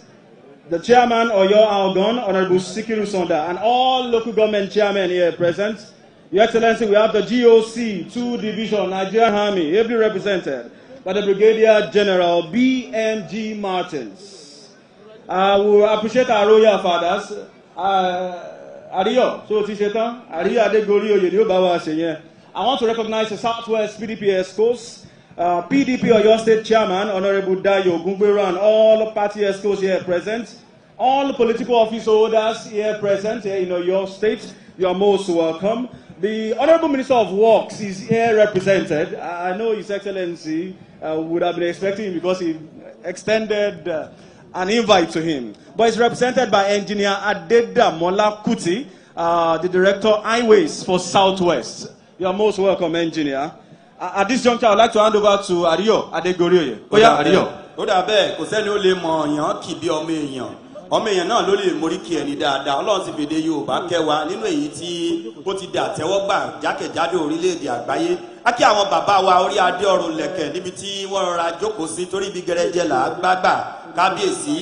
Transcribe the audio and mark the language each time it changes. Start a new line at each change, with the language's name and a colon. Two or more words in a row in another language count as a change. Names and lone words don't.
English: The Chairman, Oyo Algon, Honorable Sikiru Sonda, and all local government chairmen here present. Your Excellency, we have the GOC 2 Division, Nigerian Army, ably represented by the Brigadier General BMG Martins. We appreciate our royal fathers. Ariyo, so Tishetan, Ariyo Adegori Oyedio Bawa Seyi. I want to recognize the Southwest PDP ESCOs, PDP Oyo State Chairman, Honorable Dayo Gungbero, and all party ESCOs here present. All political office holders here present here in Oyo State, you are most welcome. The Honorable Minister of Works is here represented. I know His Excellency would have been expecting him because he extended an invite to him. But it's represented by Engineer Adeda Mola Kuti, the Director Highways for Southwest. You are most welcome, Engineer. At this juncture, I would like to hand over to Ariyo Adegorioye. Oya, Ariyo.
Yoruba: Ó dà bẹ́ẹ̀ kò sẹ́ni ó lè mọ èèyàn kì bí ọmọ èèyàn. Ọmọ èèyàn náà ló lè mórí kí ẹni dáadáa. Ọlọ́run ti fèdè Yorùbá kẹwàá nínú èyí tí ó ti dà tẹ́wọ́gbà jákèjádò orílẹ̀-èdè àgbáyé. Á kí àwọn bàbá wa orí adé ọ̀run lẹ̀kẹ̀ níbi tí wọ́n rọra jókòó sí torí ibi gẹrẹjẹ là á gbágbà kábíyèsí.